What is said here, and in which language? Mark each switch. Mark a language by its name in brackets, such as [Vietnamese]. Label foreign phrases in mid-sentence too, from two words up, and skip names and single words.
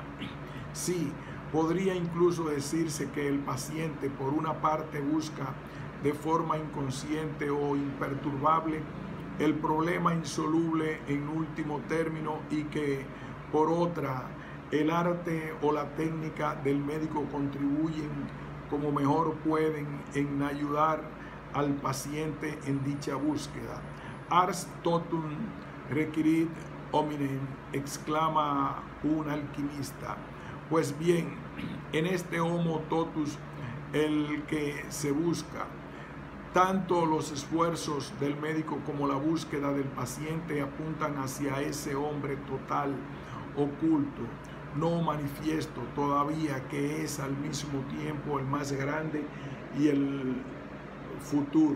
[Spanish] Sí, podría incluso decirse que el paciente, por una parte, busca de forma inconsciente o imperturbable el problema insoluble en último término, y que por otra, el arte o la técnica del médico contribuyen como mejor pueden en ayudar al paciente en dicha búsqueda. [Latin] Ars totum requirit hominem, [Spanish] exclama un alquimista. Pues bien, en este [Latin] homo totus, [Spanish] el que se busca, tanto los esfuerzos del médico como la búsqueda del paciente apuntan hacia ese hombre total, oculto, no manifiesto todavía, que es al mismo tiempo el más grande y el futuro.